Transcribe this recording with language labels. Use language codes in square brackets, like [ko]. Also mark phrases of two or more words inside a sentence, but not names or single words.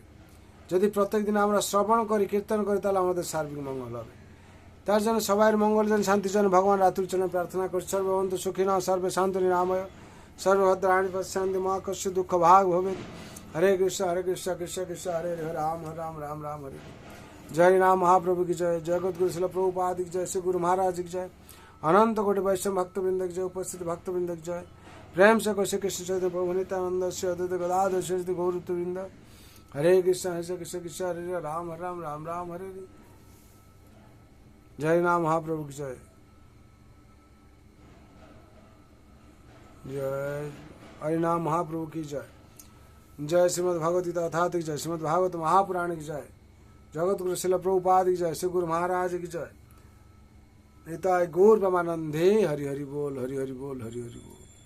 [bn] যদি প্রত্যেক দিন আমরা শ্রবণ করি, কীর্তন করি, তাহলে আমাদের সার্বিক মঙ্গল হবে। তার জন্য সবাই মঙ্গল যেন, শান্তির জন্য ভগবান রাতুল জন্য প্রার্থনা করছি। [sa] সর্ববন্ধু সুখিন সর্বে শান্ত নিরাময় সর্বভদ্রাণী পশ্যান্তি মা কস্য দুঃখ ভাগ ভবে। হরে কৃষ্ণ কৃষ্ণ কৃষ্ণ হরে হরে রাম রাম রাম রাম হরে। [hi] जय नाम महाप्रभु की जय। जगत गुरु शिल प्रभुपाद की जय। श्री गुरु महाराज की जय। अनंत कोटि वैष्णव भक्तवृंद की जय। उपस्थित भक्तवृंद की जय। प्रेम से कौशे कृष्ण चैतन्य प्रभु नित्यानंद से अद्वैत गदाधर श्री गौरवृंद। [sa] हरे कृष्ण कृष्ण हरे राम राम राम राम हरे। [hi] जय नाम महाप्रभु की जय। जय हरि नाम महाप्रभु की जय। जय श्रीमद् भगवत गीता अथात की जय। श्रीमद् भागवत महापुराण की जय। जगत गुरु शिल प्रभुपाद की जय। श्री गुरु महाराज की जय। [bn] নিতাই গৌর প্রেমানন্দে। [hi] हरि हरि बोल हरि हरि बोल हरि हरि बोल।